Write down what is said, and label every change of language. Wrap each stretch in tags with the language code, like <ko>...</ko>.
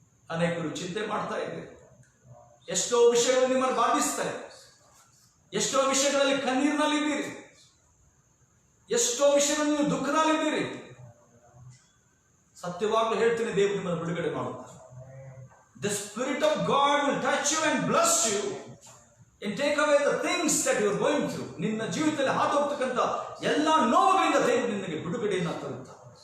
<kn>ಅನೇಕರು ಚಿಂತೆ ಮಾಡ್ತಾ ಇದ್ದೀರಿ. ಎಷ್ಟೋ ವಿಷಯಗಳು ನಿಮ್ಮನ್ನು ಬಾಧಿಸ್ತಾರೆ. ಎಷ್ಟೋ ವಿಷಯಗಳಲ್ಲಿ ಕಣ್ಣೀರಿನಲ್ಲಿದ್ದೀರಿ. ಎಷ್ಟೋ ವಿಷಯಗಳಲ್ಲಿ ನೀವು ದುಃಖದಲ್ಲಿದ್ದೀರಿ. ಸತ್ಯವಾಗ್ಲೂ ಹೇಳ್ತೀನಿ, ದೇವರು ನಿಮ್ಮನ್ನು ಬಿಡುಗಡೆ ಮಾಡುತ್ತಾರೆ.</kn> <en>The Spirit of God will touch you and bless you and take away the things that you are going through.</en> <kn>ನಿನ್ನ ಜೀವಿತದಲ್ಲಿ ಹಾದು ಹೋಗ್ತಕ್ಕಂಥ ಎಲ್ಲ ನೋವುಗಳಿಂದ ದೇವರು ನಿನಗೆ ಬಿಡುಗಡೆಯನ್ನು ತರುತ್ತಾರೆ.</kn>